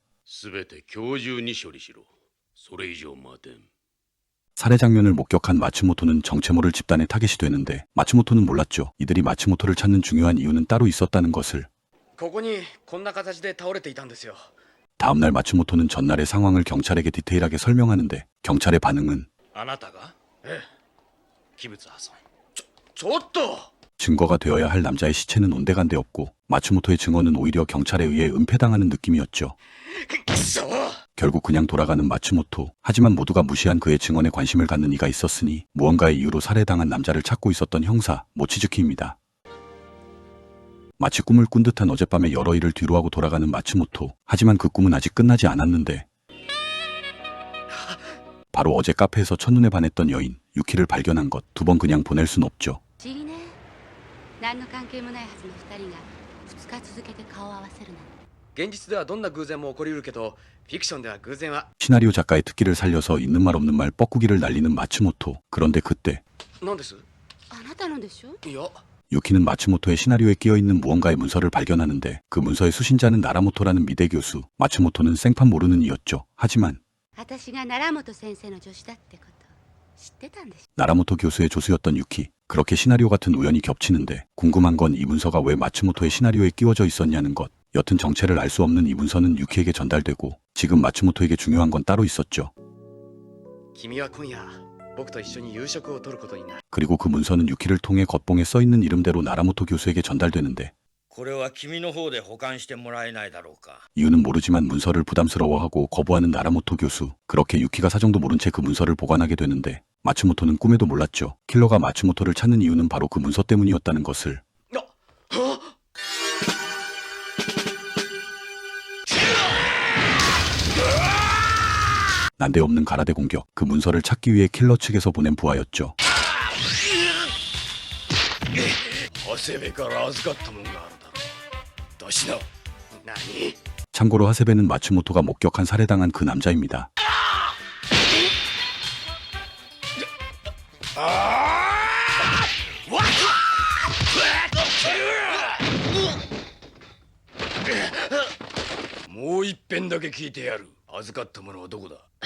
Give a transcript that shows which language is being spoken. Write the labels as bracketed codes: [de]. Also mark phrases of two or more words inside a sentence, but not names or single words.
[ja] すべて今日中に処理しろ。それ以上待てん。 [ko] 살해 장면을 목격한 마츠모토는 정체 모를 집단의 타겟이 되는데 마츠모토는 몰랐죠. 이들이 마츠모토를 찾는 중요한 이유는 따로 있었다는 것을. [ja] ここにこんな形で倒れていたんですよ。 [ko] 다음날 마츠모토는 전날의 상황을 경찰에게 디테일하게 설명하는데 경찰의 반응은 [ja] あなたがええ。器物破損。ちょっと [ko] 증거가 되어야 할 남자의 시체는 온데간데 없고 마츠모토의 증언은 오히려 경찰에 의해 은폐당하는 느낌이었죠. [ja] くそ [ko] 결국 그냥 돌아가는 마츠모토. 하지만 모두가 무시한 그의 증언에 관심을 갖는 이가 있었으니 무언가의 이유로 살해당한 남자를 찾고 있었던 형사 모치즈키입니다. 마치 꿈을 꾼 듯한 어젯밤에 여러 일을 뒤로하고 돌아가는 마츠모토. 하지만 그 꿈은 아직 끝나지 않았는데 바로 어제 카페에서 첫눈에 반했던 여인 유키를 발견한 것. 두 번 그냥 보낼 순 없죠. [ja] 不思議ね。何の関係もないはずの2人が2日続けて顔を合わせるなんて。現実ではどんな偶然も起こりうるけどフィクションでは偶然は [ko] 시나리오 작가의 특기를 살려서 있는 말 없는 말 뻐꾸기를 날리는 마츠모토. 그런데 그때 [ja] なんですあなたのでしょ？いや [ko] 유키는 마츠모토의 시나리오에 끼어있는 무언가의 문서를 발견하는데 그 문서의 수신자는 나라모토라는 미대 교수. 마츠모토는 생판 모르는 이였죠. 하지만 [ja] 私が奈良本先生の助手だってこと知ってたんでしょ？ [ko] 나라모토 교수의 조수였던 유키. 그렇게 시나리오 같은 우연이 겹치는데 궁금한 건 이 문서가 왜 마츠모토의 시나리오에 끼워져 있었냐는 것. 여튼 정체를 알 수 없는 이 문서는 유키에게 전달되고 지금 마츠모토에게 중요한 건 따로 있었죠. [ja] 君は今夜僕と一緒に夕食をとることになる [ko] 그리고 그 문서는 유키를 통해 겉봉에 써있는 이름대로 나라모토 교수에게 전달되는데 [ja] これは君の方で保管してもらえないだろうか。 [ko] 이유는 모르지만 문서를 부담스러워하고 거부하는 나라모토 교수. 그렇게 유키가 사정도 모른 채 그 문서를 보관하게 되는데 마츠모토는 꿈에도 몰랐죠. 킬러가 마츠모토를 찾는 이유는 바로 그 문서 때문이었다는 것을. 난데없는 가라데 공격. 그 문서를 찾기 위해 킬러 측에서 보낸 부하였죠. [ja] 長谷部から預かったもんがあるだろう。出しな。何 [ko] 참고로 하세베는 마츠모토가 목격한 살해당한 그 남자입니다. [ja] もう一遍だけ聞いてやる。預かったものはどこだ。